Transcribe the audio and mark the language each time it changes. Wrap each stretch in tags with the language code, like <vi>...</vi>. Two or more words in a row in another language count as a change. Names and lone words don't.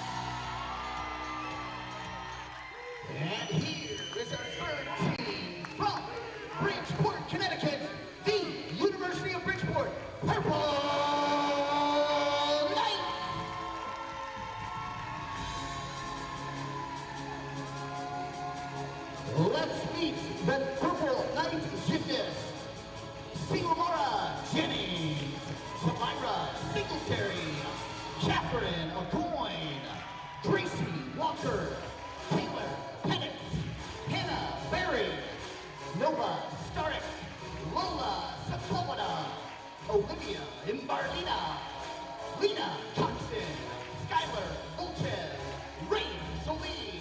<en>And here is our third team from Bridgeport, Connecticut, the University of Bridgeport, Purple Knights. Let's meet the Purple Knight gymnasts. Silmara Jennings, Samira Singletary, Catherine Aucoin, Gracie Walker, Taylor Pettit, Hannah Berry, Nova Starek, Lola Sepulveda, Olivia Imbarlina, Lena Coxon, Skylar Volches, Ray Solie,</en>